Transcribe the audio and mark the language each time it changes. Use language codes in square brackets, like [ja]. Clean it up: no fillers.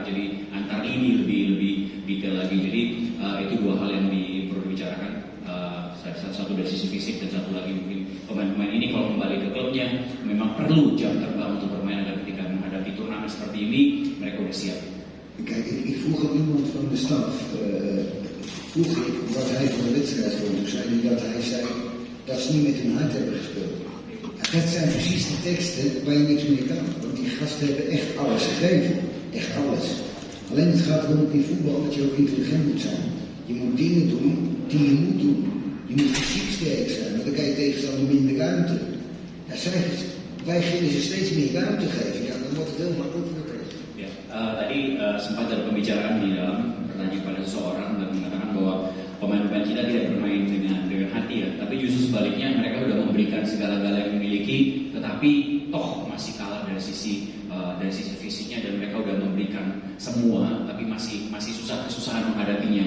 [id] Jadi antar ini lebih detail lagi. Jadi itu 2 hal yang perlu dibicarakan. Satu dari sisi fisik dan satu lagi mungkin pemain-pemain ini kalau kembali ke klubnya memang perlu jam terbang untuk bermain agar ketika menghadapi turnamen seperti ini mereka udah siap. [nl] Kijk, ik vroeg ook iemand van de staf, vroeg ik wat hij van de wedstrijd vond. Toen zei hij dat hij zei dat ze niet met hun hart hebben gespeeld. Ja, dat zijn precies de teksten waar je niks mee kan. Want die gasten hebben echt alles gegeven. Echt alles. Alleen het gaat erom in voetbal dat je ook intelligent moet zijn. Je moet dingen doen die je moet doen. Je moet fysiek sterk zijn, want dan kan je tegenstander minder ruimte. Ja, wij willen ze steeds meer ruimte geven, ja, dan wordt het heel makkelijk voor de tegen. Ja. [id] tadi sempat ada pembicaraan di dalam pertanyaan pada seseorang dan mengatakan bahwa pemain-pemain kita tidak bermain dengan hati ya, tapi justru sebaliknya mereka sudah memberikan segala-gala yang dimiliki, tetapi toh masih kalah dari sisi fisiknya dan mereka sudah memberikan semua, tapi masih kesusahan menghadapinya.